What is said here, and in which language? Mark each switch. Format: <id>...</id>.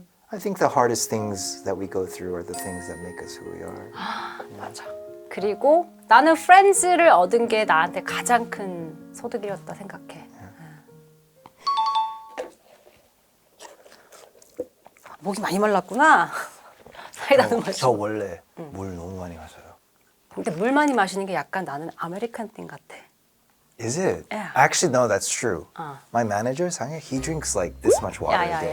<en>I think the hardest things that we go through are the things that make us who we are.</en> <ko>맞아. 그리고 나는 프렌즈를 얻은 게 나한테 가장 큰 소득이었다 생각해. 목이 많이 말랐구나. 사이다는 저 마시고. 원래 물 너무 많이 마셔요. 근데 물 많이 마시는 게 약간 나는 아메리칸 띵 같아.</ko> <en>Is it? Yeah. Actually, no, that's true. My manager, Sangye, he drinks like this much water a day.</en>